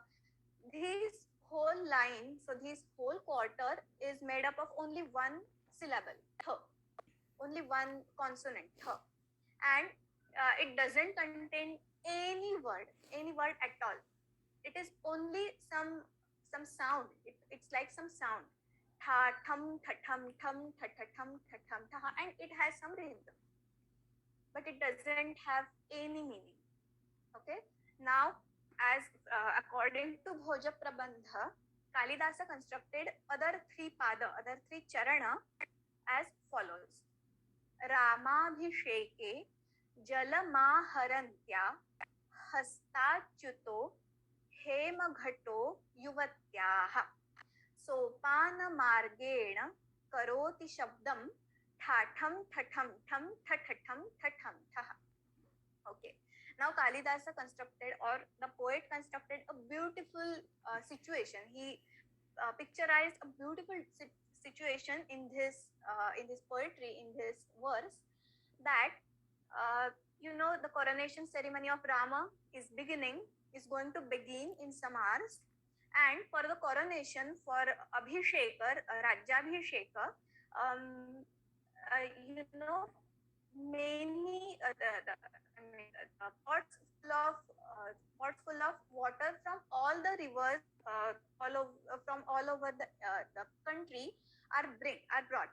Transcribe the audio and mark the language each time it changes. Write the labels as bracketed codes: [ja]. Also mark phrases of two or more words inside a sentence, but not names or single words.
[en] This whole line, so this whole quarter is made up of only one syllable, th, only one consonant, th, and it doesn't contain any word at all. It is only some sound. It's like some sound, tha thum thathum thum thathathum thathum tha, and it has some rhythm, but it doesn't have any meaning. Okay, now as according to Bhoja Prabandha, Kalidasa constructed other 3 pada, other 3 charana as follows: [sa] रामाभिषेके जलमाहरन्त्या हस्तच्युतो हेमघटो युवत्याः सोपानमार्गेण करोति शब्दं ठठं ठठं ठं ठठठं ठठं ठः. [en] Okay, now Kalidasa constructed, or the poet constructed, a beautiful situation. He picturized a beautiful situation in this poetry, in this verse, that the coronation ceremony of Rama is going to begin in some hours, And for the coronation, for Abhishekar, Rajyabhisheka, many pots full of water from all the rivers, from all over the country are brought.